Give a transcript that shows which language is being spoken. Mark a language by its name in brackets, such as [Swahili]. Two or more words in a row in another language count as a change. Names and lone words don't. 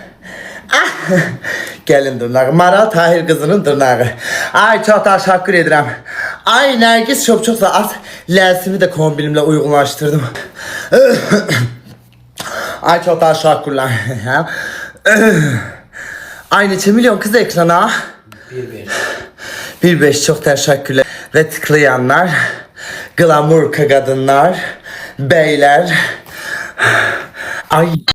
[Azerbaijani] Gəlin dırnağı. Maral Tahir qızının dırnağı. Ay çox təşəkkür edirəm. Ay Nərgiz çox saat ləsimi də kombinimlə uyğunlaşdırdım. Ay çox təşəkkürlər. [Turkish] Ay neçə milyon kız ekrana? 1-5 çok teşekkürler. Ve tıklayanlar, glamur kadınlar, beyler. Ay